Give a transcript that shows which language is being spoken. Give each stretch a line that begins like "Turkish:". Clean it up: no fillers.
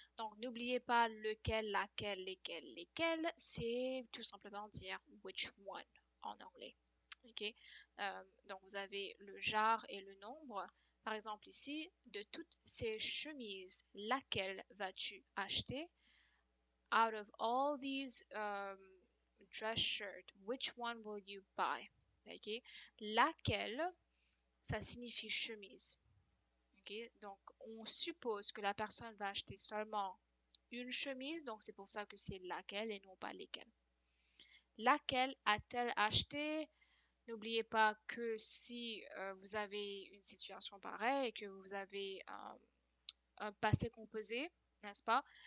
French: Donc, n'oubliez pas lequel, laquelle, lesquels. C'est tout simplement dire
English: which one
French: en anglais. Okay? Donc, vous avez le genre et le nombre. Par exemple, ici, de toutes ces chemises, laquelle vas-tu acheter?
English: Out of all these dress shirt, which one will you buy? Okay?
French: Laquelle, ça signifie chemise. Okay? Donc, on suppose que la personne va acheter seulement une chemise, donc c'est pour ça que c'est laquelle et non pas lesquelles. Laquelle a-t-elle acheté? N'oubliez pas que si vous avez une situation pareille et que vous avez un passé composé, n'est-ce pas?